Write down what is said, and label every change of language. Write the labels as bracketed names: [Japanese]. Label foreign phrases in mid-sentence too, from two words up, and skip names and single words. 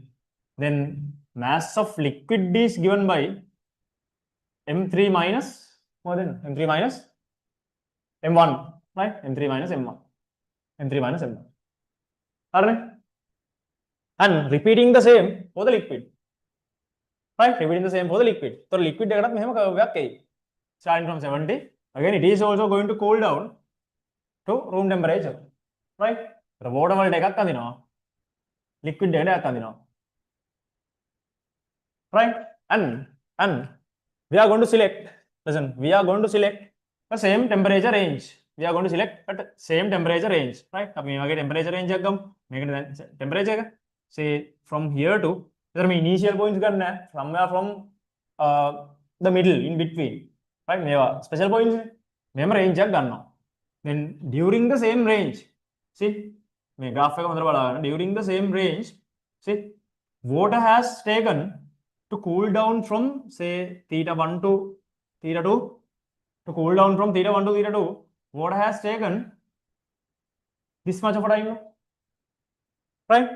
[English] Then mass of liquid is given by M3 minus M1, right? M3 minus M1. And repeating the same for the liquid. Right? Repeating the same for the liquid. So liquid [Sinhala] එකටත් මෙහෙම curve එකක් එයි. [English] Starting from 70. Again, it is also going to cool down to room temperature. Right? The water [Sinhala] වලට එකක් අඳිනවා. Liquid එකට එකක් අඳිනවා. [English] Right? And we are going to select, listen, we are going to select the same temperature range. We are going to select at same temperature range. Right? [Sinhala] අපි මේ වගේ [English] temperature range [Sinhala] එකක් ගමු. මේකට temperature එක [English] say from here to, [Sinhala] එතන මේ [English] initial points [Sinhala] ගන්න නැහැ. [English] Somewhere from the middle in between. [Sinhala] Right? මේවා [English] special points [Sinhala] නේ. මෙහෙම range එකක් ගන්නවා. [English] Then during the same range, see [Sinhala] මේ graph එක හොඳට බලන්න. [English] During the same range, see water has taken to cool down from say theta 1 to theta 2, to cool down from theta 1 to theta 2, water has taken this much of a time, right?